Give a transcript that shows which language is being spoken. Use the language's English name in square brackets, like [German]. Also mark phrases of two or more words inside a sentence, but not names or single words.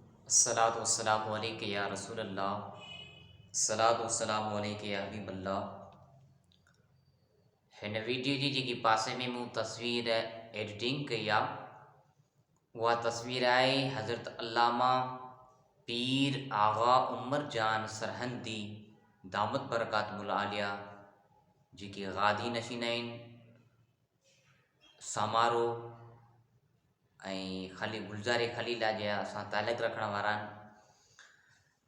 [Arabic] الصلاة والسلام عليك يا رسول الله الصلاة والسلام عليك يا حبيب الله. [Sindhi] हिन वीडियो जी जेकी पासे में मूं तस्वीर एडिटिंग कई आहे उहा तस्वीर आहे हज़रत अल्लामा पीर आगा उमर जान सरहंदी [Arabic] دامت بركاته العالية [Sindhi] जेके गादी नशीन आहिनि समारो ऐं ख़ाली गुलज़ारे ख़लीला जा असां तालुक़ रखण वारा आहिनि।